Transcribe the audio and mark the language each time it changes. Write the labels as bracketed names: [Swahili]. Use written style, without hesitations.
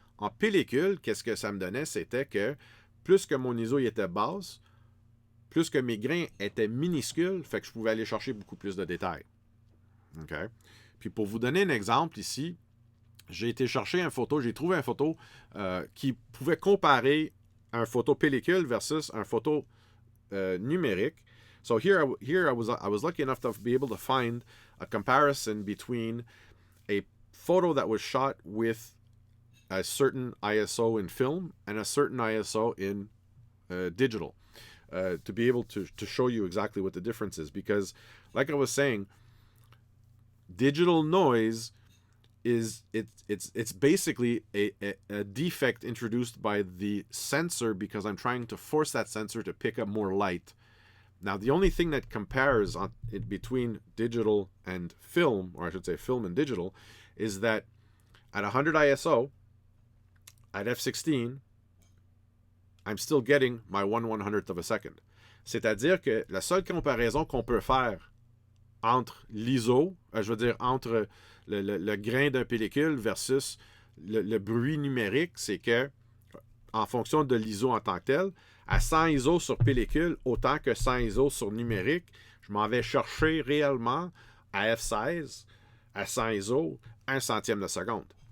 [French] En pellicule, qu'est-ce que ça me donnait? C'était que plus que mon ISO était basse, plus que mes grains étaient minuscules, fait que je pouvais aller chercher beaucoup plus de détails. OK? Puis pour vous donner un exemple ici, j'ai trouvé une photo qui pouvait comparer un photo pellicule versus un photo numérique. [English] So here I was lucky enough to be able to find a comparison between a photo that was shot with a certain ISO in film and a certain ISO in digital to be able to show you exactly what the difference is. Because, like I was saying, digital noise it's basically a defect introduced by the sensor because I'm trying to force that sensor to pick up more light. Now, the only thing that compares between digital and film, or I should say film and digital, is that at 100 ISO, at f16, I'm still getting my 1/100th of a second. [French] C'est-à-dire que la seule comparaison qu'on peut faire entre l'ISO, je veux dire entre le grain d'un pellicule versus le bruit numérique, c'est que en fonction de l'ISO en tant que tel, à 100 ISO sur pellicule, autant que 100 ISO sur numérique, je m'en vais chercher réellement à F16, à 100 ISO, 1 centième de seconde.